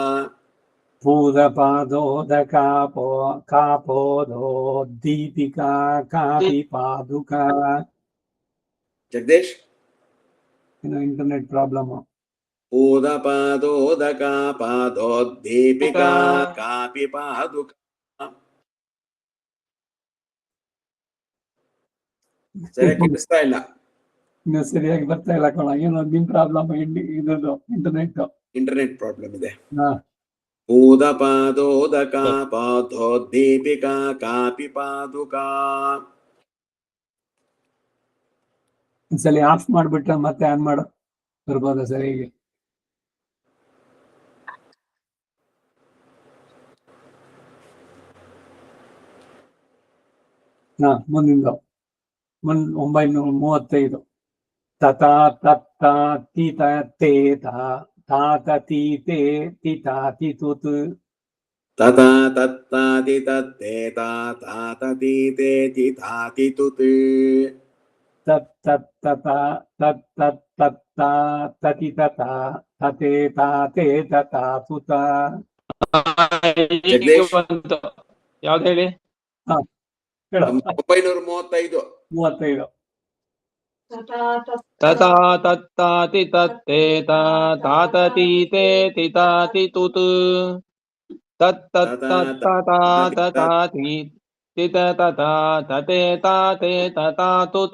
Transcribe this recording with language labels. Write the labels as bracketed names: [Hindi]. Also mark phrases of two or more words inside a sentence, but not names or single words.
[Sanskrit] भूतपादोदकापो कापोदोद्दीपिका कापि पादुका. जगदीश [English] Internet problem. [Sanskrit] भूतपादोदका पादोद्दीपिका कापि पादुका. [Kannada] ಸರಿಯಾಗಿ ಕೇಳಿಸ್ತಾ ಇಲ್ಲ. ಇನ್ನು ಸರಿಯಾಗಿ ಬರ್ತಾ ಇಲ್ಲ ಕಣ. ಏನೋ ನಿಮ್ ಪ್ರಾಬ್ಲಮ್ ಇದ್ದು ಇಂಟರ್ನೆಟ್ ಪ್ರಾಬ್ಲಮ್ ಇದೆ. [Sanskrit] ಭೂತಪಾದೋದಕ ಪಾದೋದ್ದೀಪಿಕಾ ಕಾಪಿ ಪಾದುಕಾ. [Kannada] ಒಂದ್ಸಲಿ ಆಫ್ ಮಾಡ್ಬಿಟ್ರೆ ಮತ್ತೆ ಆನ್ ಮಾಡು ಬರ್ಬೋದಾ ಸರಿಯಾಗಿ? [Sanskrit] ಮುಂದಿಂದ 935 ತಥಾ ತತ್ತ ತೀತ ತೇತ ತಾತ ತೀತೆ ತಿತಾತಿ ತುತ್ ತಥಾ ತತ್ತಾತಿ ತತ್ತೇತ ತಾತ ತೀತೆ ತಿತಾತಿ ತುತ್. ತತ್ ತತ್ ತತ ತತ್ ತತ್ ತತ್ತ ತತಿ ತತ ತತೆ ತಾತೆ ತತಾ ತುತ. [Kannada] ಈಗ ಜಗದೀಶ್ ಬಂತು. ಯಾವ್ದು ಹೇಳಿ? ಹಾ ಹೇಳು. 935. 35. [Sanskrit] ತಥಾ ತತ್ತಾತಿ ತತ್ತೇತ ತಾತತೀತೆ ತಿತಾತಿ ತುತು ತತ್ತತ್ತತಾ ತತಾತಿ ತಿತ ತತಾ ತತೆ ತಾತೆ ತತಾ ತುತ.